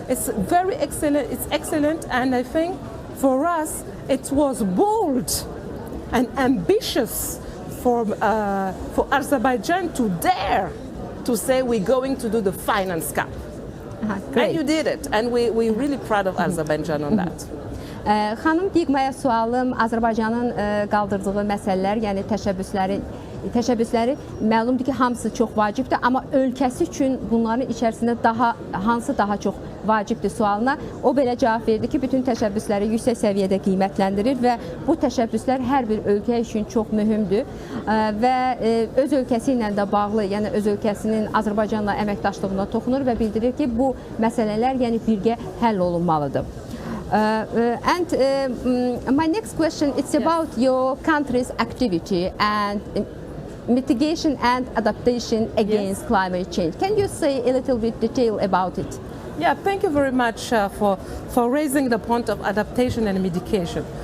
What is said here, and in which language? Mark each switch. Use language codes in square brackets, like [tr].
[en] It's very excellent. It's excellent, and I think for us it was bold and ambitious for Azerbaijan to dare to say we're going to do the finance cap. And you did it, and we're really proud of Azerbaijan on that. [az] Xanım Digma'ya sualım, Azərbaycanın qaldırdığı məsələlər, yəni təşəbbüsləri məlumdur ki, hamısı çox vacibdir, amma ölkəsi üçün bunların içərisində hansı daha çox vacibdir sualına o belə cavab verdi ki, bütün təşəbbüsləri yüksək səviyyədə qiymətləndirir və bu təşəbbüslər hər bir ölkə üçün çox mühümdür və öz ölkəsi ilə də bağlı, yəni öz ölkəsinin Azərbaycanla əməkdaşlığına toxunur və bildirir ki, bu məsələlər yəni birgə həll olunmalıdır. [en] And my next question, it's about your country's activity and mitigation and adaptation against climate change. Can you say a little bit detail about it? Yeah, thank you very much for raising the point of adaptation and mitigation.